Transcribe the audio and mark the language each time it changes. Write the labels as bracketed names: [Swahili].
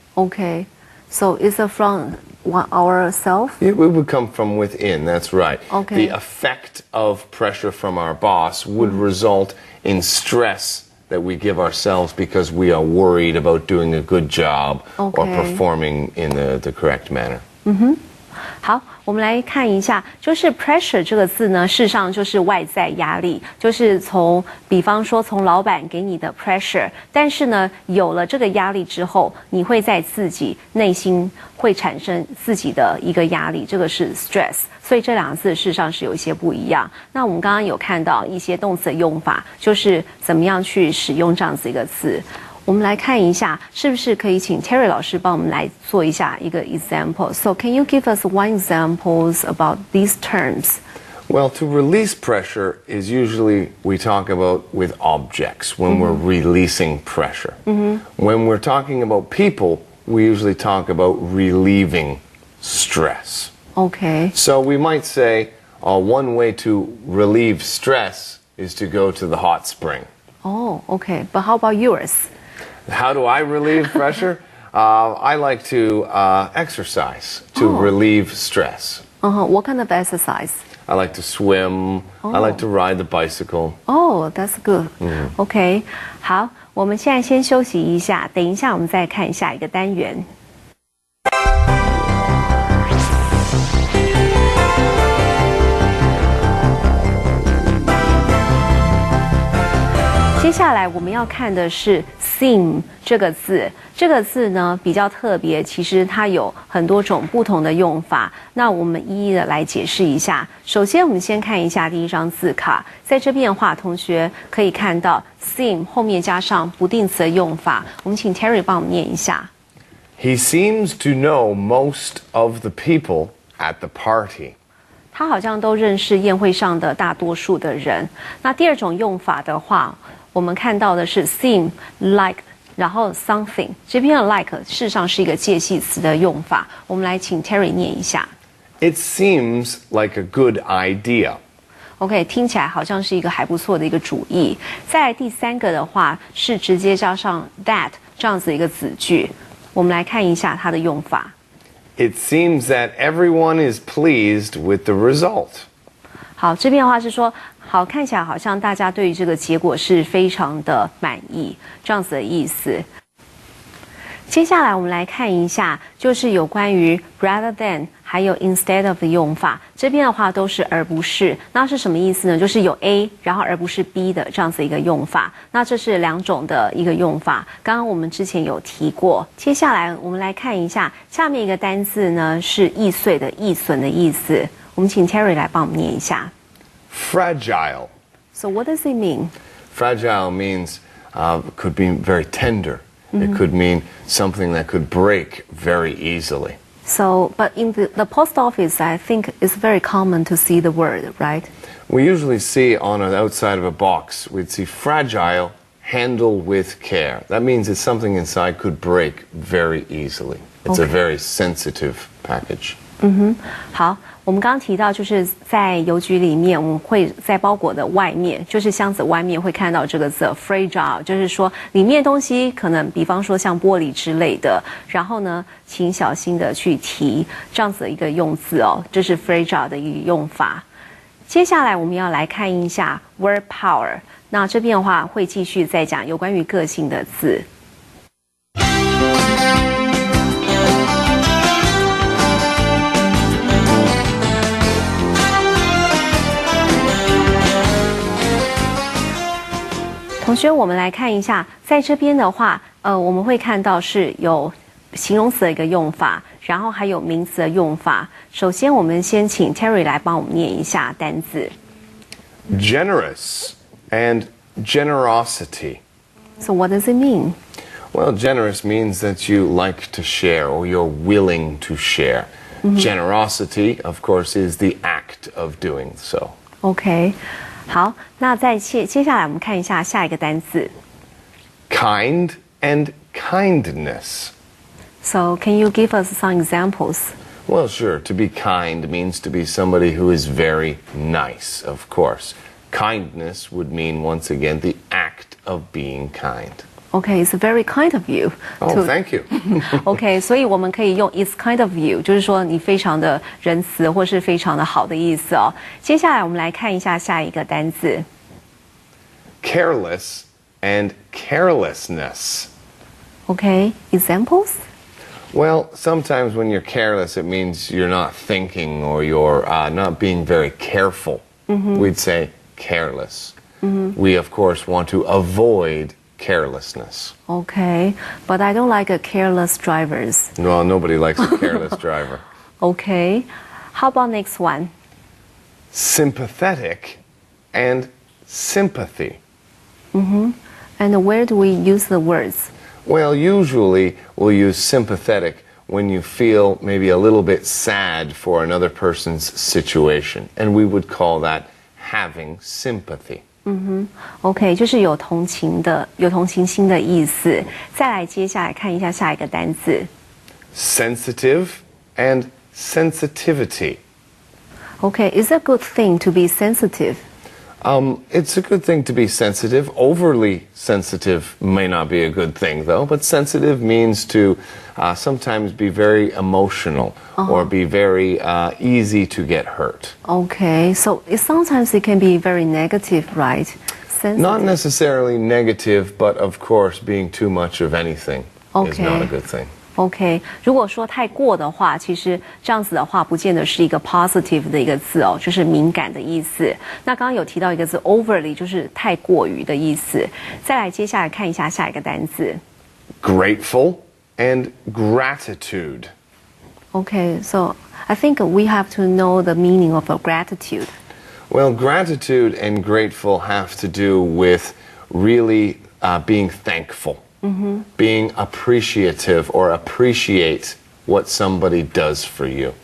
[English] Okay, so is it from ourselves? It would come from within, that's right. Okay. The effect of pressure from our boss would result in stress that we give ourselves because we are worried about doing a good job or performing in the correct manner. [Chinese] 好，我们来看一下，就是 pressure 这个字呢，事实上就是外在压力，就是比方说从老板给你的 pressure， 但是呢，有了这个压力之后，你会在自己内心会产生自己的一个压力，这个是 stress， 所以这两个字事实上是有一些不一样。那我们刚刚有看到一些动词的用法，就是怎么样去使用这样子一个字。我们来看一下，是不是可以请 Terry 老师帮我们来做一下一个 example? [English] So can you give us one examples about these terms? Well, to release pressure is usually we talk about with objects when we're releasing pressure. When we're talking about people, we usually talk about relieving stress. Okay. So we might say one way to relieve stress is to go to the hot spring. Oh, okay. But how about yours? How do I relieve pressure? I like to exercise to relieve stress. What kind of exercise? I like to swim. I like to ride the bicycle. Oh, that's good. [Chinese] OK， 好，我们现在先休息一下，等一下我们再看下一个单元。接下来我们要看的是 seem 这个字，这个字呢比较特别，其实它有很多种不同的用法。那我们一一的来解释一下。首先，我们先看一下第一张字卡，在这边的话，同学可以看到 seem 后面加上不定词的用法。我们请 Terry 帮我们念一下。 [English] He seems to know most of the people at the party. [Chinese] 他好像都认识宴会上的大多数的人。那第二种用法的话，我们看到的是 seem like， 然后 something， 这边的 like 事实上是一个介系词的用法。我们来请 Terry 念一下。 [English] It seems like a good idea. [Chinese] OK， 听起来好像是一个还不错的一个主意。再来第三个的话是直接加上 that 这样子一个子句。我们来看一下它的用法。 [English] It seems that everyone is pleased with the result. [Chinese] 好，这边的话是说，好，看起来好像大家对于这个结果是非常的满意，这样子的意思。接下来我们来看一下，就是有关于 rather than 还有 instead of 的用法。这边的话都是而不是，那是什么意思呢？就是有 A， 然后而不是 B 的这样子一个用法。那这是两种的一个用法，刚刚我们之前有提过。接下来我们来看一下下面一个单字呢，是易碎的、易损的意思。我们请 Terry 来帮我们念一下。 [English] Fragile. So what does it mean? Fragile means could be very tender. It could mean something that could break very easily. So, but in the post office, I think it's very common to see the word, right? We usually see on the outside of a box, we'd see fragile, handle with care. That means it's something inside could break very easily. It's a very sensitive package. [Chinese] 好，我们刚刚提到，就是在邮局里面，我们会在包裹的外面，就是箱子外面会看到这个字 fragile， 就是说里面的东西可能，比方说像玻璃之类的，然后呢，请小心的去提这样子的一个用字哦，这是 fragile 的一个用法。接下来我们要来看一下 word power， 那这边的话会继续再讲有关于个性的字。同学，我们来看一下，在这边的话，我们会看到是有形容词的一个用法，然后还有名词的用法。首先，我们先请 Terry 来帮我们念一下单字。 [English] Generous and generosity. So what does it mean? Well, generous means that you like to share or you're willing to share. Generosity, of course, is the act of doing so. OK。 [Chinese] 好，那接下来我们看一下下一个单字 [English] Kind and kindness. So can you give us some examples? Well, sure. To be kind means to be somebody who is very nice, of course. Kindness would mean, once again, the act of being kind. Okay, it's very kind of you. Oh, thank you. [Chinese] OK， 所以我们可以用 [English] "It's kind of you"， [Chinese] 就是说你非常的仁慈或是非常的好的意思哦。接下来我们来看一下下一个单字 [English] Careless and carelessness. OK, examples? Well, sometimes when you're careless, it means you're not thinking or you're not being very careful. We'd say careless. We, of course, want to avoid carelessness. OK, but I don't like careless drivers. Well, nobody likes a careless driver. OK, how about next one? Sympathetic and sympathy. And where do we use the words? Well, usually we'll use sympathetic when you feel maybe a little bit sad for another person's situation, and we would call that having sympathy. [Chinese] OK， 就是有同情心的意思。再来，接下来看一下下一个单字 [English] Sensitive and sensitivity. OK, is it a good thing to be sensitive? It's a good thing to be sensitive. Overly sensitive may not be a good thing, though, but sensitive means to sometimes be very emotional or be very easy to get hurt. OK, so sometimes it can be very negative, right? Sensitive. Not necessarily negative, but of course, being too much of anything is not a good thing. [Chinese] OK， 如果说太过的话，其实这样子的话，不见得是一个 positive 的一个字哦，就是敏感的意思。那刚刚有提到一个字 overly， 就是太过于的意思。再来，接下来看一下下一个单字 [English] Grateful and gratitude. OK, so I think we have to know the meaning of a gratitude. Well, gratitude and grateful have to do with really being thankful. Being appreciative or appreciate what somebody does for you.